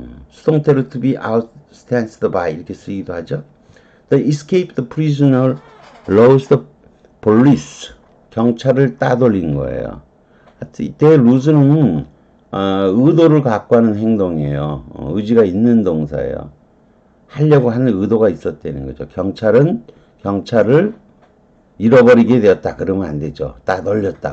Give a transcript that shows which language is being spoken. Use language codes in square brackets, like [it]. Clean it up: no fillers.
[ko] 수동태로 [en] to be outdistanced by [ko] 이렇게 쓰기도 하죠. [en] The escaped prisoner lost the police. [ko] 경찰을 따돌린 거예요. 이때 lose는 의도를 갖고 하는 행동이에요. 의지가 있는 동사예요. 하려고 하는 의도가 있었다는 거죠. 경찰은 경찰을 잃어버리게 되었다. 그러면 안 되죠. 따돌렸다.